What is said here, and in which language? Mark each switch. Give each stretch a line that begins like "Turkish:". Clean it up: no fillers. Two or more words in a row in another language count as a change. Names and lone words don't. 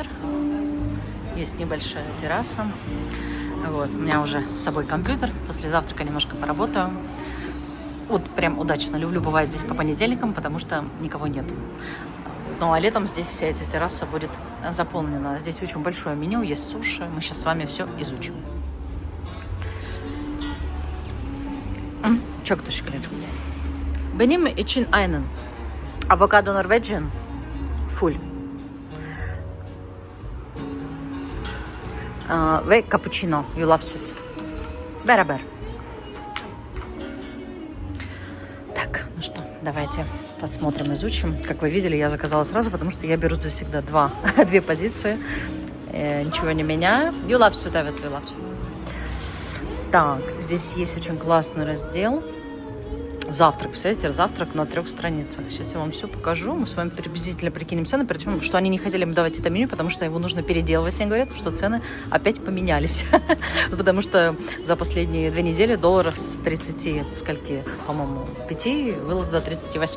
Russian: Есть небольшая терраса. Вот, у меня уже с собой компьютер, после завтрака немножко поработаю. Вот прям удачно, люблю бывать здесь по понедельникам, потому что никого нету. Ну а летом здесь вся эта терраса будет заполнена. Здесь очень большое меню, есть суши, мы сейчас с вами все изучим.
Turkish: Çok teşekkürler. Benim için aynen. Avokado Norwegian full. Ve cappuccino, yulaf süt. Beraber.
Russian: Так, ну что, давайте посмотрим, изучим. Как вы видели, я заказала сразу, потому что я беру здесь всегда две позиции. Ничего не меняю.
Turkish: Yulaf süt, evet, yulaf süt.
Russian: Так, здесь есть очень классный раздел. Завтрак, представляете, завтрак на 3 страницах. Сейчас я вам все покажу. Мы с вами приблизительно прикинем цены, причем, что они не хотели им давать это меню, потому что его нужно переделывать. Они говорят, что цены опять поменялись. Потому что за последние 2 недели доллар с 30, скольки, по-моему, 5 вырос до 38.